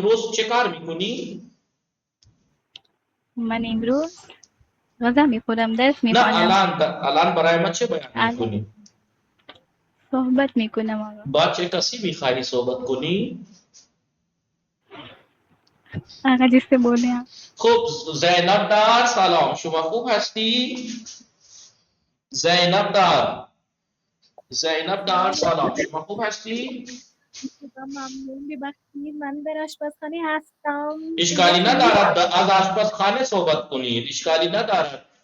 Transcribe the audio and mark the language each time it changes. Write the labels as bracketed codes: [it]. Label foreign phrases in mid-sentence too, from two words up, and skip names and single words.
[fa] امروز چه کار میکنی؟ من امروز غذا میخورم، درس نه میخوانم. الان برای ما چه بیان میکنی؟ صحبت میکنم آقا. با چه کسی میخواهی صحبت کنی؟ [ur] آقا جس سے بولے آپ. [fa] خب زینب دار سلام، شما خوب هستی؟ زینب دار سلام، شما خوب هستی؟ ممنون ببخشید من در آشپزخانه هستم. اشکالی ندارد، از آشپزخانه صحبت کنید، اشکالی ندارد.